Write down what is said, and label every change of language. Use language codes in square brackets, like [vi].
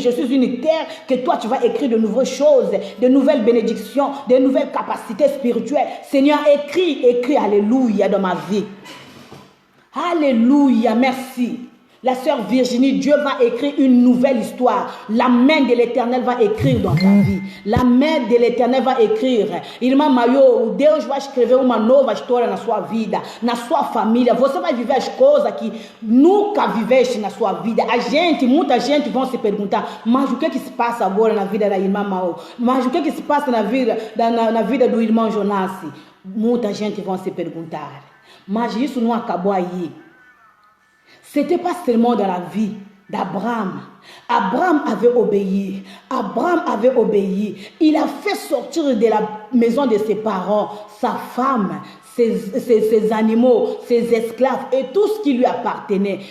[fr] Je suis une terre que toi tu vas écrire de nouvelles choses, de nouvelles bénédictions, de nouvelles capacités spirituelles. Seigneur, écris, alléluia, dans ma vie. Alléluia, merci. La sœur Virginie, Dieu va écrire une nouvelle histoire. La main de l'Éternel va écrire dans ta vie. La main de l'Éternel va écrire. [pt] Irmã Maio, Deus vai escrever uma nova história na sua vida, na sua família. Você vai viver as coisas que nunca viveste na sua vida. Muita gente vão se perguntar, mas o que se passa agora na vida da irmã Maio? Mas o que se passa na vida do irmão Jonas? Muita gente vão se perguntar. Mas isso não acabou aí. [fr] C'était pas seulement dans la vie d'Abraham. Abraham avait obéi. Abraham avait obéi. Il a fait sortir de la maison de ses parents sa femme, ses animaux, ses esclaves et tout ce qui lui appartenait.